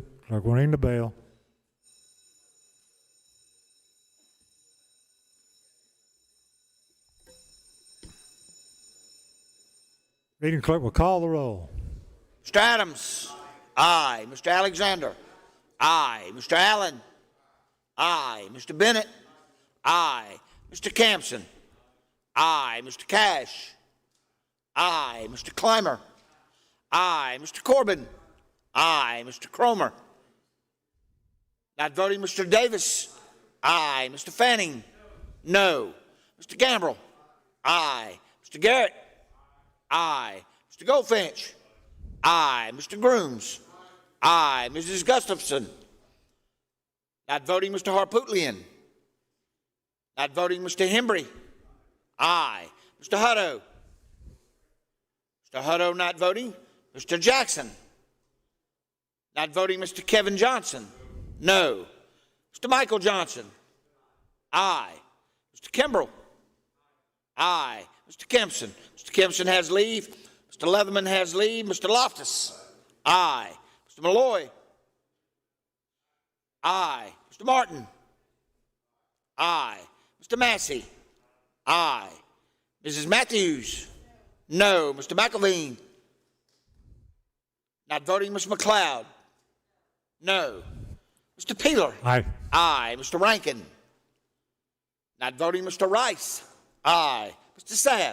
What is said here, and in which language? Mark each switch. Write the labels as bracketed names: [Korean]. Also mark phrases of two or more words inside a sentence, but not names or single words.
[English] Clerk will ring the bell. Reading clerk will call the roll. Mr. Adams. Aye. Mr. Alexander. Aye. Mr. Allen. Aye. Mr. Bennett. Aye. Mr. Campson. Aye. Mr. Cash. Aye. Mr. Clymer. Aye. Mr. Corbin. Aye. Mr. Cromer. Not voting, Mr. Davis. Aye. Mr. Fanning. No. Mr. Gambrell. Aye. Mr. Garrett. Aye. Mr. Goldfinch. Aye. Mr. Grooms. Aye. Mrs. Gustafson. Not voting, Mr. Harpootlian. Not voting, Mr. Hembry. Aye. Mr. Hutto. Mr. Hutto not voting. Mr. Jackson. Not voting, Mr. Kevin Johnson. No. Mr. Michael Johnson. Aye. Mr. Kimbrell. Aye. Mr. Kempson. Mr. Kempson has leave. Mr. Leatherman has leave. Mr. Loftus. Aye. Mr. Malloy. Aye. Mr. Martin. Aye. Mr. Massey. Aye. Mrs. Matthews. No. Mr. McElveen. Not voting, Mr. McLeod. No. Mr. Peeler. Aye. Aye. Mr. Rankin. Not voting, Mr. Rice. Aye. Mr. Sabb.